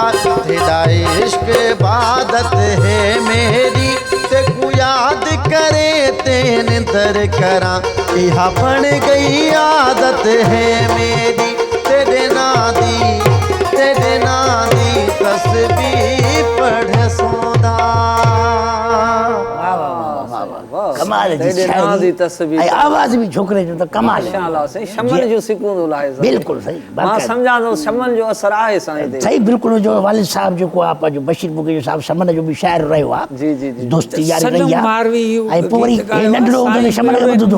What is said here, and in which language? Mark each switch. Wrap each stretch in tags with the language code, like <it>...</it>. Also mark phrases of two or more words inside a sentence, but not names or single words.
<hi>तेरा इश्क इबादत है मेरी,</hi> <pa>ਤੇ ਕੋ ਯਾਦ ਕਰੇ ਤੇ ਨਿੰਦਰ ਕਰਾ,</pa> <hi>यह बन गई आदत है मेरी।</hi> <pa>ਤੇਰੇ ਨਾ ਦੀ ਤਸਬੀਹ ਪੜ੍ਹ ਸੌਦਾ।</pa> <sd>कमाल जी</sd> <pa>ਤੇਰੇ ਨਾ ਦੀ ਤਸਬੀਹ,</pa> <sd>ऐं आवाज़ भी छोकिरे जो त कमाल आहे। माशाअल्लाह साईं, शमन जो सुकून लाहे बिल्कुलु सही, मां सम्झां थो शमन जो असर आहे साईं ते। सही बिल्कुलु। जो वालिद साहब जेको आहे पंहिंजो बशीर मुके जो साहब शमन जो बि शाइर रहियो आहे। जी जी जी, दोस्ती यारी रही सनम आहे। मारवी ऐं पोइ वरी गीत ॻायो नंढड़ो हूंदो साईं शमन खे ॿुधंदो</sd>